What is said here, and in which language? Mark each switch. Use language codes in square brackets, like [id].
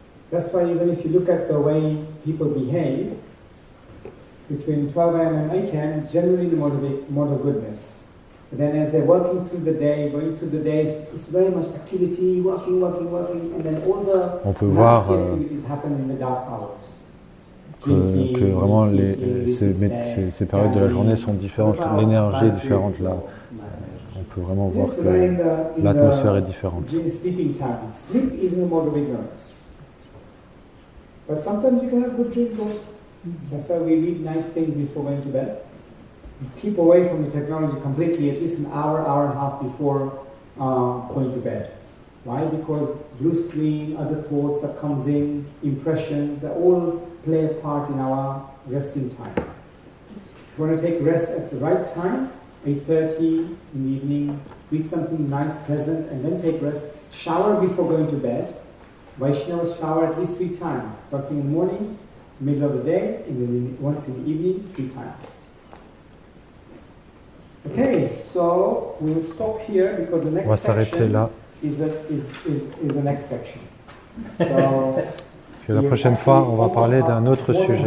[en] That's why even if you look at the way people behave, between 12 a.m. and 8 a.m. it's generally the mode of goodness. But then as they're working through the day, going through the days, it's very much activity, working, and then all the nasty activities happen in the dark hours. [fr] Que vraiment ces périodes de la journée sont différentes, l'énergie est différente là. On peut vraiment voir que l'atmosphère est différente. [en] Sleeping time. Sleep is in the mode of ignorance. But sometimes you can have good dreams also. That's why we read nice things before going to bed. Keep away from the technology completely, at least an hour, hour and a half before going to bed. Why? Because blue screen, other thoughts that comes in, impressions, they all play a part in our resting time. If you want to take rest at the right time, 8:30 in the evening, read something nice, pleasant, and then take rest. Shower before going to bed. Vaishnavas shower at least 3 times. First thing in the morning, middle of the day, once in the evening, 3 times. Okay, so we'll stop here because the next section is the next section. So [fr] la prochaine fois, on va parler d'un autre sujet.